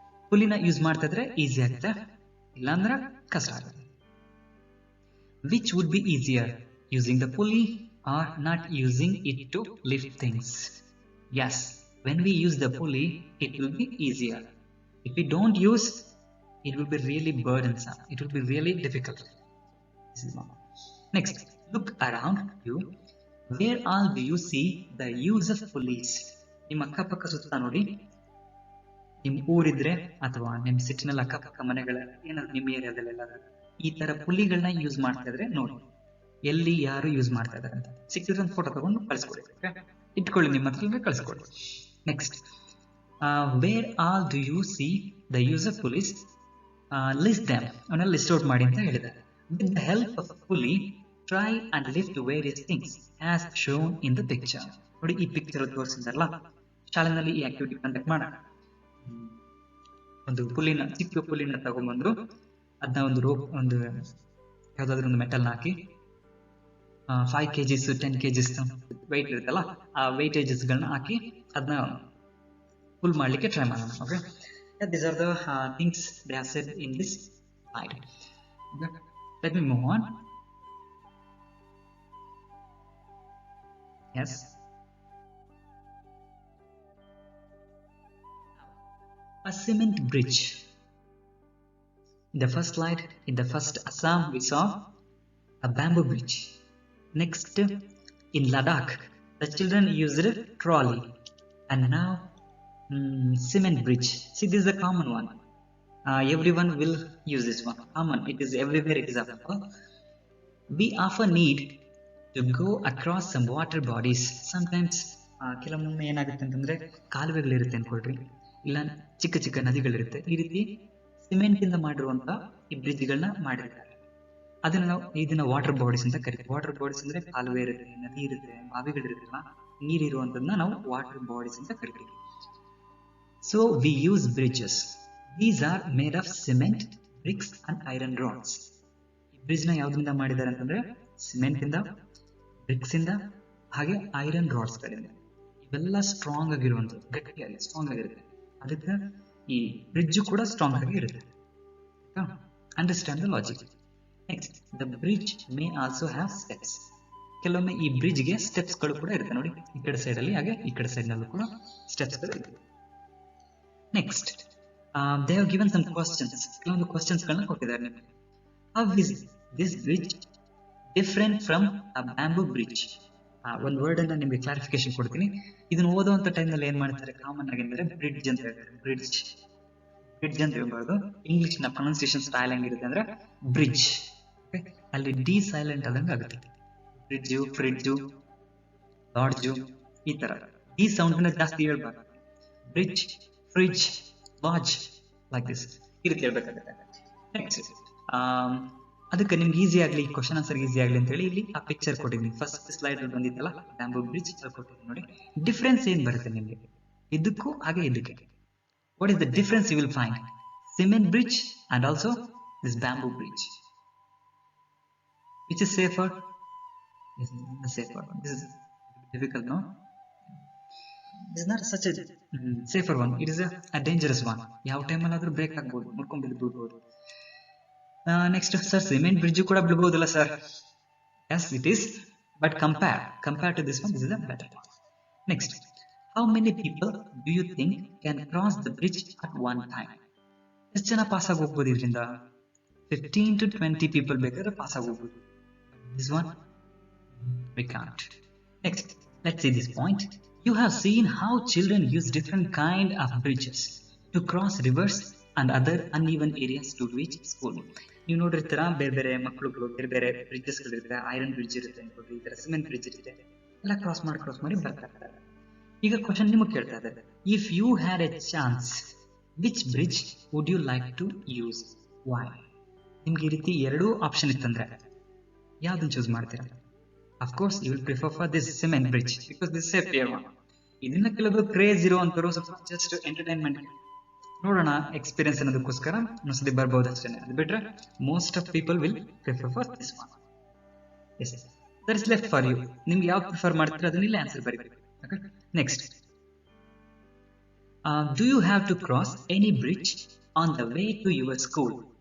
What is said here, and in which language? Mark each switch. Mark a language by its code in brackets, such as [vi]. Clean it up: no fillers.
[kn] Pulleyನ use ಮಾಡ್ತಾ ಇದ್ರೆ easy ಆಗುತ್ತೆ, ಇಲ್ಲಾಂದ್ರೆ ಕಷ್ಟ ಆಗುತ್ತೆ. [en] Which would be easier, using the pulley or not using it to lift things? Yes, when we use the pulley, it will be easier. If we don't use, it will be really burdensome. It will be really difficult. This is one. Next, look around you. Where all do you see the use of pulleys? [kn] ನಿಮ್ಮ ಅಕ್ಕಪಕ್ಕ ಸುತ್ತ ನೋಡಿ. ನಿಮ್ ಊರಿದ್ರೆ ಅಥವಾ ನಿಮ್ ಸಿಟಿನಲ್ಲಿ ಅಕ್ಕಪಕ್ಕ ಮನೆಗಳ ಏನಾದ್ರು ನಿಮ್ಮ ಏರಿಯಾದಲ್ಲೆಲ್ಲ ಈ ತರ ಪುಲ್ಲಿಗಳನ್ನ ಯೂಸ್ ಮಾಡ್ತಾ ಇದ್ರೆ ನೋಡಿ, ಎಲ್ಲಿ ಯಾರು ಯೂಸ್ ಮಾಡ್ತಾ ಇದಾರೆ ಅಂತ ಸಿಕ್ಕಿದ್ರೆ ಒಂದು ಫೋಟೋ ತಗೊಂಡು ಕಳಿಸ್ಕೊಡಿ, ಇಟ್ಕೊಳ್ಳಿ ನಿಮ್ಮ ಹತ್ರ ಕಳಿಸ್ಕೊಡಿ. [en] Next, where all do you see the use of pulleys? List them, [kn] ಅವನ್ನ ಲಿಸ್ಟ್ ಔಟ್ ಮಾಡಿ ಅಂತ ಹೇಳಿದ್ದಾರೆ. [en] With the help of pulley try and lift various things as shown in the picture. [kn] ನೋಡಿ, ಈ ಪಿಕ್ಚರ್ ತೋರಿಸಿದಾರಲ್ಲ, ಶಾಲೆನಲ್ಲಿ ಈ ಆಕ್ಟಿವಿಟಿ ಕಂಡಕ್ಟ್ ಮಾಡೋಣ. ಒಂದು ಪುಲ್ಲಿನ, ಚಿಕ್ಕ ಪುಲ್ಲಿನ ತಗೊಂಡ್ಬಂದು ಅದನ್ನ ಒಂದು ರೋಪ್, ಒಂದು ಯಾವ್ದಾದ್ರು ಒಂದು ಮೆಟಲ್ ಹಾಕಿ 5 kgs 10 kgs ವೆಯ್ಟ್ ಇರುತ್ತಲ್ಲ, ಆ ವೆಯ್ಟೇಜಸ್ ಗಳನ್ನ ಹಾಕಿ ಅದನ್ನ ಫುಲ್ ಮಾಡ್ಲಿಕ್ಕೆ ಟ್ರೈ ಮಾಡೋಣ. [en] Okay, these are the things they have said in this slide. Okay. Let me move on. Yes. A cement bridge. In the first slide, in the first Assam, we saw a bamboo bridge. Next, in Ladakh, the children used a trolley, and now cement bridge. See, this is a common one. Everyone will use this one. Common. It is everywhere. It is available. We often need to go across some water bodies. [kn] Sometimes ಕೆಲವೊಮ್ಮೆ ಏನಾಗುತ್ತೆ ಅಂತಂದ್ರೆ ಕಾಲುವೆಗಳಿರುತ್ತೆ ಅನ್ಕೊಳ್ರಿ, ಇಲ್ಲ ಚಿಕ್ಕ ಚಿಕ್ಕ ನದಿಗಳಿರುತ್ತೆ. ಈ ರೀತಿ cement ಇಂದ ಮಾಡಿರುವಂತ ಈ ಬ್ರಿಡ್ಜ್ಗಳನ್ನ ಮಾಡಿರ್ತಾರೆ. ಅದನ್ನ ನಾವು ಇದನ್ನ ವಾಟರ್ ಬಾಡೀಸ್ ಅಂತ ಕರಿತೀವಿ. ವಾಟರ್ ಬಾಡೀಸ್ ಅಂದ್ರೆ ಕಾಲುವೆ ಇರುತ್ತೆ, ನದಿ ಇರುತ್ತೆ, ಬಾವಿಗಳಿರುತ್ತಲ್ಲ, ನೀರಿರುವಂತದನ್ನ ನಾವು ವಾಟರ್ ಬಾಡೀಸ್ ಅಂತ ಕರಿತೀವಿ. [en] So we use bridges. These are made of cement, bricks and iron rods. [kn] ಈ ಬ್ರಿಡ್ಜ್ ನ ಯಾವ್ದ್ರಿಂದ ಮಾಡಿದ್ದಾರೆ ಅಂತಂದ್ರೆ ಸಿಮೆಂಟ್ ಇಂದ, ಬ್ರಿಕ್ಸ್ ಇಂದ, ಹಾಗೆ ಐರನ್ ರಾಡ್ಸ್ ಗಳಿಂದ. ಇವೆಲ್ಲ ಸ್ಟ್ರಾಂಗ್ ಆಗಿರುವಂತದ್ದು, ಗಟ್ಟಿಯಾಗಿ ಸ್ಟ್ರಾಂಗ್ ಆಗಿರುತ್ತೆ. ಅದಕ್ಕೆ ಈ ಬ್ರಿಡ್ಜ್ ಕೂಡ ಸ್ಟ್ರಾಂಗ್ ಆಗಿ ಇರುತ್ತೆ. [en] Understand the logic. Next, the bridge may also have steps. [kn] ಕೆಲವೊಮ್ಮೆ ಈ ಬ್ರಿಡ್ಜ್ ಗೆ ಸ್ಟೆಪ್ಸ್ ಗಳು ಕೂಡ ಇರುತ್ತೆ. ನೋಡಿ, ಈ ಕಡೆ ಸೈಡ್ ಅಲ್ಲಿ ಹಾಗೆ ಈ ಕಡೆ ಸೈಡ್ ನಲ್ಲೂ ಕೂಡ ಸ್ಟೆಪ್ಸ್ ಗಳು ಇರುತ್ತೆ. [en] Next, they have given some questions. [kn] ಕೆಲವೊಂದು ಕ್ವಶನ್ಸ್ ಗಳನ್ನ ಕೊಟ್ಟಿದ್ದಾರೆ ನಿಮಗೆ. [en] How is this bridge different from a bamboo bridge? [kn] ಒಂದು ವರ್ಡ್ ಅನ್ನ ನಿಮಗೆ ಕ್ಲಾರಿಫಿಕೇಶನ್ ಕೊಡ್ತೀನಿ. ಇದನ್ನ ಓದುವಂತ ಟೈಮ್ ನಲ್ಲಿ ಏನ್ ಮಾಡ್ತಾರೆ ಕಾಮನ್ ಆಗಿ ಅಂದ್ರೆ ಬ್ರಿಡ್ಜ್ ಅಂತ ಹೇಳ್ತಾರೆ. ಬ್ರಿಡ್ಜ್ ಅಂತ ಹೇಳ್ಬಾರ್ದು. ಇಂಗ್ಲಿಷ್ ನ ಪ್ರೊನೌನ್ಸಿಯೇಷನ್ ಸ್ಟೈಲ್ ಹೆಂಗಿರುತ್ತೆ ಅಂದ್ರೆ ಬ್ರಿಡ್ಜ್, ಅಲ್ಲಿ ಡಿ ಸೈಲೆಂಟ್ ಆದಂಗೆ ಆಗುತ್ತೆ. ಬ್ರಿಡ್ಜ್, ಫ್ರಿಡ್ಜ್, ಲಾಡ್ಜ್, ಈ ತರ ಡಿ ಸೌಂಡ್ ನ ಜಾಸ್ತಿ ಹೇಳ್ಬಾರ್ದು. Bridge, fridge, lodge, [en] like this [kn] ಈ ರೀತಿ ಹೇಳ್ಬೇಕಾಗುತ್ತೆ. ನೆಕ್ಸ್ಟ್, ಅದಕ್ಕೆ ನಿಮ್ಗೆ ಈಸಿ ಆಗ್ಲಿ, ಕ್ವಶನ್ ಆನ್ಸರ್ ಈಸಿ ಆಗ್ಲಿ ಅಂತ ಹೇಳಿ ಇಲ್ಲಿ ಆ ಪಿಕ್ಚರ್ ಕೊಟ್ಟಿದ್ದೀನಿ. ಫಸ್ಟ್ ಸ್ಲೈಡ್ ಅಲ್ಲಿ ಬಂದಿತ್ತಲ್ಲ ಬ್ಯಾಂಬೂ ಬ್ರಿಡ್ಜ್, ಕೊಟ್ಟಿದ್ದೀನಿ ನೋಡಿ. ಡಿಫ್ರೆನ್ಸ್ ಏನ್ ಬರುತ್ತೆ ನಿಮ್ಗೆ ಇದಕ್ಕೂ ಹಾಗೆ ಇದಕ್ಕೆ? [en] What is the difference you will find? Cement bridge and also this bamboo bridge. Which is safer? Safer one. This is difficult, no? This is not such a safer one. It is a dangerous one. [kn] ಯಾವ ಟೈಮಲ್ಲಿ ಆದ್ರೂ break ಆಗ್ಬೋದು, ಮುರ್ಕೊಂಡು ಬಿಡ್ಬೋದು. Next, sir cement bridge ಕೂಡ ಬಿಡ್ಬೋದಲ್ಲ sir? [en] Yes, it is But compare to this one, this is a better one. Next, how many people do you think can cross the bridge at one time? [kn] ಎಷ್ಟು ಜನ pass ಆಗಿ ಹೋಗ್ಬೋದು ಇದರಿಂದ? [en] 15 to 20 people [kn] ಬೇಕಾದ್ರೆ pass ಆಗಿ ಹೋಗ್ಬೋದು. [en] This one we can't. Next, let's see this point. You have seen how children use different kind of bridges to cross rivers and other uneven areas to reach school. [kn] ನೀವು ನೋಡಿರ್ತೀರಾ ಬೇರೆ ಬೇರೆ ಮಕ್ಕಳುಗಳು ಬೇರೆ ಬೇರೆ ಬ್ರಿಡ್ಜಸ್ಗಳಿರುತ್ತೆ, ಐರನ್ ಬ್ರಿಡ್ಜ್ ಇರುತ್ತೆ ಅನ್ಕೊಳ್ಳಿ, ಈ ತರ ಸಿಮೆಂಟ್ ಬ್ರಿಡ್ಜ್ ಇರುತ್ತೆ, ಎಲ್ಲ ಕ್ರಾಸ್ ಮಾಡಿ ಬರ್ತಾ ಇರ್ತಾರೆ. ಈಗ ಕ್ವಶನ್ ನಿಮಗೆ ಕೇಳ್ತಾ ಇದ್ದಾರೆ, [en] If you had a chance which bridge would you like to use, why? [kn] ನಿಮ್ಗೆ ಈ ರೀತಿ ಎರಡೂ ಆಪ್ಷನ್ ಇತ್ತಂದ್ರೆ ಯಾವ್ದನ್ನ ಚೂಸ್ ಮಾಡ್ತೀರಾ? [en] Of course, you will prefer for this cement bridge because this is a safer one. [kn] ಇದನ್ನ ಕೆಲವರು ಕ್ರೇಜ್ ಇರುವಂತರು ಸ್ವಲ್ಪ ಜಸ್ಟ್ ಎಂಟರ್ಟೈನ್ಮೆಂಟ್ ನೋಡೋಣ ಎಕ್ಸ್ಪೀರಿಯನ್ಸ್ ಅನ್ನೋದಕ್ಕೋಸ್ಕರ ಒಂದ್ಸತಿ ಬರ್ಬೋದು ಅಷ್ಟೇ. ಅದು ಬಿಟ್ರೆ [en] Most of people will prefer for this one. Yes, that is left for you. [kn] ನಿಮ್ಗೆ ಯಾವ್ದು ಪ್ರಿಫರ್ ಮಾಡ್ತೀರಾ ಅದನ್ನ ಇಲ್ಲಿ ಆನ್ಸರ್ ಬರೀಬೇಕು. [en] Next, do you have to cross any bridge on the way to your school?